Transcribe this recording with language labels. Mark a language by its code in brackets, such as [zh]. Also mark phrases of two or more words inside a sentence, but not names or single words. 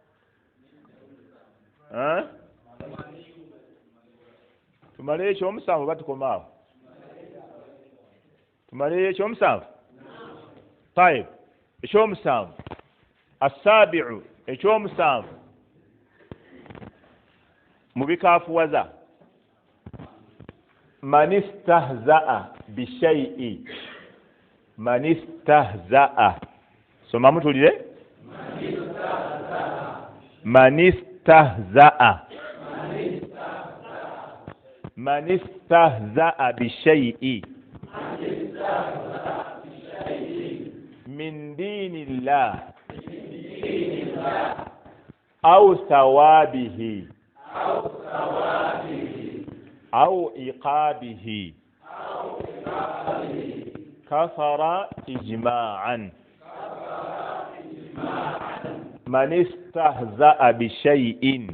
[lg] tumaleyo ekyomusanvu oba tukomaawo tumaleyo ekyomusanvu tayib ekyomusanvu assaabi'u ekyomusanvu mu bikaafuwaza [ar] من استهزأ بشيء من استهزأ [lg] soma mutulire [ar] من استهزأ من استهزأ بشيء من دين الله أو ثوابه أو إيقابه كفر إجماعا من استهزأ بشيء